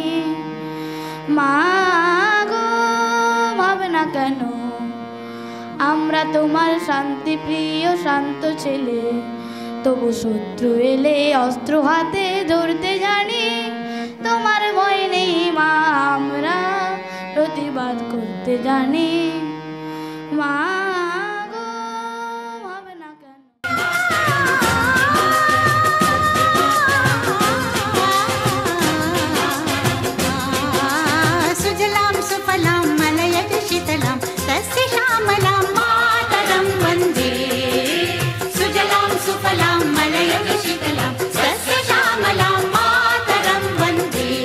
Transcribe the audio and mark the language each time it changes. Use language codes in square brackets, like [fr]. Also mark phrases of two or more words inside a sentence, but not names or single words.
[bn] মা গো ভাবনা কেন, আমরা তোমার শান্তি প্রিয় শান্ত ছেলে, তবু শত্রু এলে অস্ত্র হাতে ধরতে জানি। তোমার ভয় নেই মা, আমরা প্রতিবাদ করতে জানি। মা গো ভাবনা কেন। [sa] सुजलां सुफलां मलयज शीतलां तस्य श्यामलां मातरं वन्दे। सुजलां सुफलां मलयज शीतलां तस्य श्यामलां मातरं वन्दे।